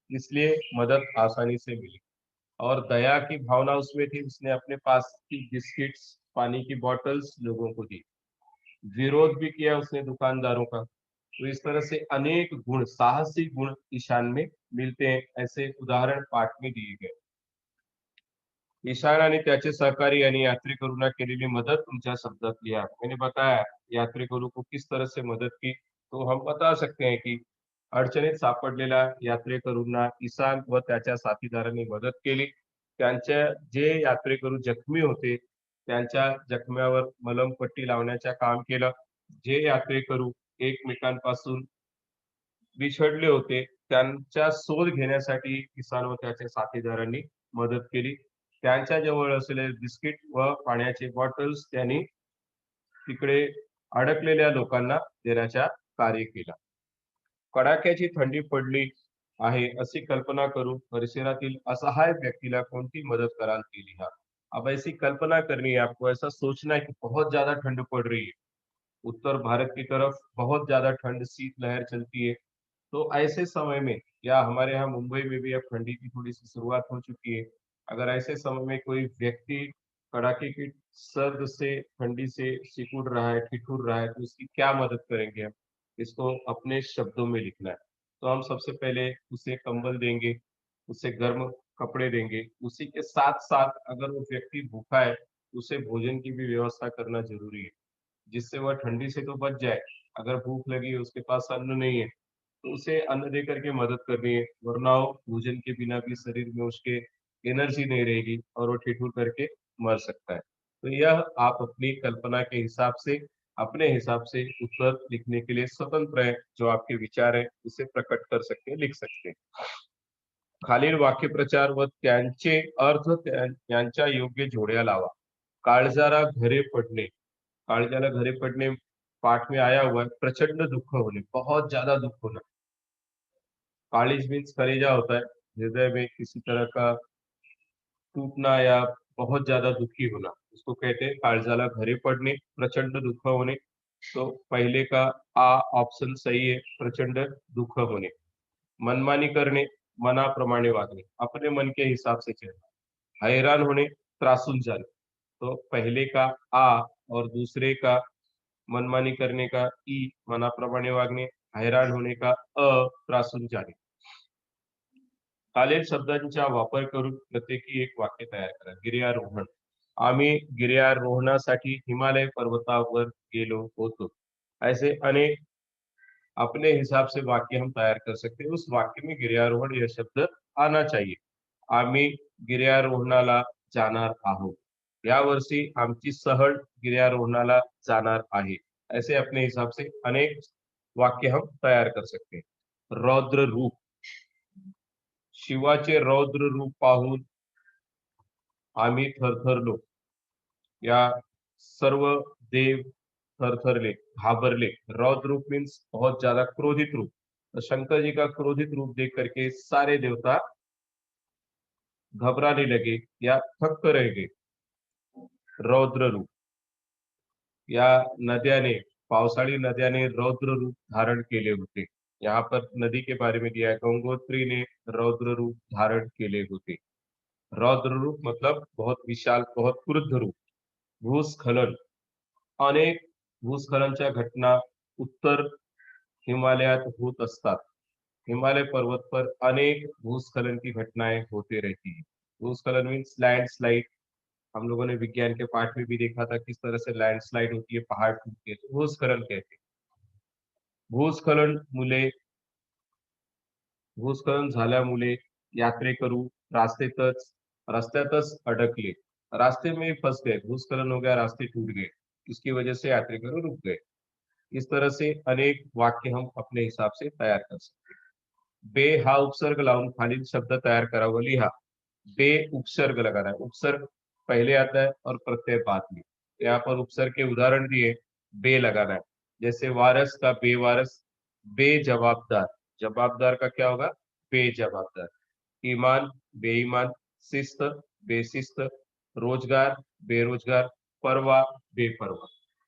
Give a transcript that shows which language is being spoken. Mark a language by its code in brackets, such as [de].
[hi] इसलिए मदद आसानी से मिली। और दया की भावना उसमें थी, उसने अपने पास की बिस्किट्स, पानी की बॉटल्स लोगों को दी। विरोध भी किया उसने दुकानदारों का। तो इस तरह से अनेक गुण, साहसी गुण ईशान में मिलते हैं, ऐसे उदाहरण पाठ में दिए गए। [mr] ईशान आणि त्याचे सहकारी यानी यात्रेकरूंना केलेली मदद तुमच्या शब्दात लिहा। [hi] मैंने बताया यात्रेकरू को किस तरह से मदद की, तो हम बता सकते हैं की [mr] अडचणीत सापडलेल्या यात्रेकरूंना ईशान व त्याच्या साथीदारांनी मदत केली। त्यांच्या जे यात्रेकरू जखमी होते, त्यांच्या जखम्यावर मलमपट्टी लावण्याचं काम केलं। जे यात्रेकरू एकमेकांपासून बिछडले होते, त्यांचा शोध घेण्यासाठी ईशान व त्याच्या साथीदारांनी मदत केली। त्यांच्या जवळ असलेले बिस्किट व पाण्याचे बॉटल्स त्यांनी तिकडे अडकलेल्या लोकांना देण्याचा कार्य केलं। कडाक्याची थंडी पडली आहे अशी कल्पना करून परिसरातील असहाय व्यक्तीला कोणती मदत कराल ती लिहा। [hi] अब ऐसी कल्पना करनी है आपको, ऐसा सोचना है कि बहुत ज्यादा ठंड पड़ रही है, उत्तर भारत की तरफ बहुत ज्यादा ठंड, शीतलहर चलती है। तो ऐसे समय में, या हमारे यहाँ मुंबई में भी अब ठंडी की थोड़ी सी शुरुआत हो चुकी है, अगर ऐसे समय में कोई व्यक्ति कड़ाके की सर्द से, ठंडी से सिकुड़ रहा है, ठिठुर रहा है, तो उसकी क्या मदद करेंगे हम? इसको अपने शब्दों में लिखना है। तो हम सबसे पहले उसे कंबल देंगे, उसे गर्म कपड़े देंगे, उसी के साथ-साथ अगर वो व्यक्ति भूखा है, उसे भोजन की भी व्यवस्था करना ज़रूरी है, जिससे वह ठंडी से तो बच जाए। अगर भूख लगी है, उसके पास अन्न नहीं है, तो उसे अन्न दे करके मदद करनी है, वरना वो भोजन के बिना भी शरीर में उसके एनर्जी नहीं रहेगी और वो ठिठुर करके मर सकता है। तो यह आप अपनी कल्पना के हिसाब से, अपने हिसाब से उत्तर लिखने के लिए स्वतंत्र हैं, जो आपके विचार हैं, उसे प्रकट कर सकते हैं, लिख सकते हैं। [mr] खालील वाक्यप्रचार व त्यांचे अर्थ यांच्या योग्य जोड्या लावा। [hi] काळजाला घरे पडणे, काळजाला घरे पडणे पाठ में आया हुआ है, [mr] प्रचंड दुःख होणे, [hi] बहुत ज्यादा दुःख होना। काळिज मीन्स कलेजा होता है, हृदय में किसी तरह का टूटना या बहुत ज्यादा दुखी होना, उसको कहते हैं काळजाला घरे पडणे, [mr] प्रचंड दुःख होणे। [hi] तो पहले का आ ऑप्शन सही है, प्रचंड दुःख होणे। मनमानी करणे, मनाप्रमाणे वागणे, अपने मन के हिसाब से चलना। हैरान होणे, त्रासून जाणे। तो पहले का आ और दूसरे का मनमानी करने का ई, मनाप्रमाणे वागणे, हैरान होने का अ, त्रासून जाणे। [mr] खालील शब्दांचा वापर करून प्रत्येकी एक वाक्य तयार करा। गिर्यारोहण, आम्ही गिर्यारोहणासाठी हिमालय पर्वतावर गेलो होतो। [hi] ऐसे अनेक अपने हिसाब से वाक्य हम तैयार कर सकते हैं। उस वाक्य में गिर्यारोहण यह शब्द आना चाहिए। [mr] आम्ही गिर्यारोहणाला जाणार आहोत। यावर्षी आमची सहल गिर्यारोहणाला जाणार आहे। [hi] ऐसे अपने हिसाब से अनेक वाक्य हम तैयार कर सकते हैं। [mr] रौद्र रूप, शिवाचे रौद्र रूप पाहून आम्ही थरथरलो, या सर्व देव थरथरले, घाबरले। [hi] रौद्र रूप मीन्स बहुत ज्यादा क्रोधित रूप। तो शंकर जी का क्रोधित रूप देख करके सारे देवता घबराने लगे या थक्क रह गए। [mr] रौद्र रूप, या नद्याने, पावसाळी नद्याने रौद्र रूप धारण केले होते। [hi] यहाँ पर नदी के बारे में दिया है, गंगोत्री ने रौद्र रूप [mr] धारण केले होते। [hi] रौद्र रूप मतलब बहुत विशाल, बहुत क्रुद्ध रूप। [mr] भूस्खलन, अनेक भूस्खलनच्या घटना उत्तर हिमालयात होत असतात। [hi] हिमालय पर्वत पर अनेक भूस्खलन की घटनाएं होते रहती है। भूस्खलन मीन्स लैंडस्लाइड। हम लोगों ने विज्ञान के पाठ में भी देखा था किस तरह से लैंडस्लाइड होती है, पहाड़ टूटते हैं, तो भूस्खलन कहते हैं। [mr] भूस्खलन मुले, भूस्खलन झाल्यामुळे यात्रेकरू रास्तेतच रस्त्यातच अडकले, [hi] रास्ते में ही फंस गए, भूस्खलन हो गया, रास्ते टूट गए, इसकी वजह से यात्रेकरू रुक गए। इस तरह से अनेक वाक्य हम अपने हिसाब से तैयार कर सकते हैं। [mr] बे हा उपसर्ग लावून खालील शब्द तयार करावा लिहा। [hi] बे उपसर्ग लगाना है, उपसर्ग पहले आता है और प्रत्यय बाद में। यहाँ पर उपसर्ग के उदाहरण दिए, बे लगाना है, जैसे वारस का बेवारस, बेजवाबदार, जवाबदार का क्या होगा, बेजवाबदार। ईमान, बेईमान, शिस्त, बेशिस्त, रोजगार, बेरोजगार, परवाह, बेपरवाह।